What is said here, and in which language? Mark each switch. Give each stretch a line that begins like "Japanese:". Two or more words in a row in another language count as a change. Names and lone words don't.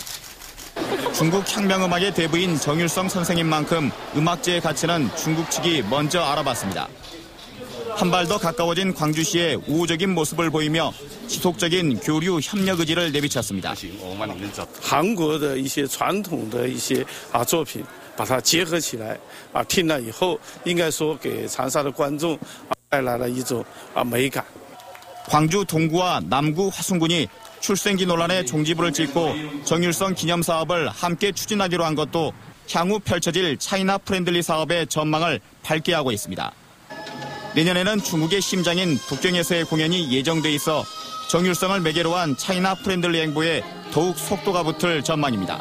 Korean: 중국 혁명음악의 대부인 정율성 선생인 만큼 음악제의 가치는 중국 측이 먼저 알아봤습니다. 한 발 더 가까워진 광주시의 우호적인 모습을 보이며 지속적인 교류 협력 의지를 내비쳤습니다.
Chinese: 한국의 一些传统的一些作品把它结合起来听了以后应该说给长沙的观众带来了一种美感.
Korean: 광주 동구와 남구 화순군이 출생지 논란의 종지부를 찍고 정율성 기념 사업을 함께 추진하기로 한 것도 향후 펼쳐질
English: China friendly
Korean: 사업의 전망을 밝게 하고 있습니다. 내년에는 중국의 심장인 북경에서의 공연이 예정돼 있어 정율성을 매개로 한
English: China friendly
Korean: 행보에 더욱 속도가 붙을 전망입니다.